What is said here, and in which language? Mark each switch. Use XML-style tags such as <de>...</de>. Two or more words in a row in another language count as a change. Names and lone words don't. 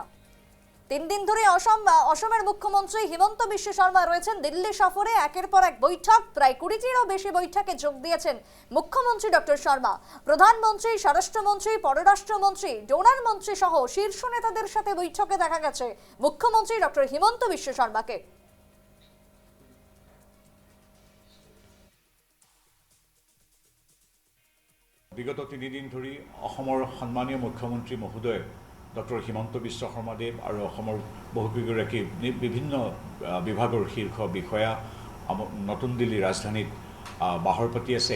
<bn>3 দিন ধরে অসমের মুখ্যমন্ত্রী হিমন্ত বিশ্ব শর্মা রয়েছেন দিল্লি সফরে। একের পর এক বৈঠক, প্রায় 20টিরও বেশি বৈঠকে যোগ দিয়েছেন মুখ্যমন্ত্রী ডক্টর শর্মা। প্রধানমন্ত্রী, স্বরাষ্ট্রমন্ত্রী, পররাষ্ট্রমন্ত্রী, ডোনার মন্ত্রী সহ শীর্ষ নেতাদের সাথে বৈঠকে দেখা গেছে মুখ্যমন্ত্রী ডক্টর হিমন্ত বিশ্ব শর্মাকে।</bn> <as>বিগত 3 দিন ধৰি অসমৰ সন্মানীয় মুখ্যমন্ত্ৰী মহোদয় ডক্টৰ হিমন্ত বিশ্ব শৰ্মাদেৱ আৰু অসমৰ বহুকেইগৰাকী বিভিন্ন বিভাগৰ শীৰ্ষ বিষয়া নতুন দিল্লী ৰাজধানীত বাহৰ পাতি আছে।</as>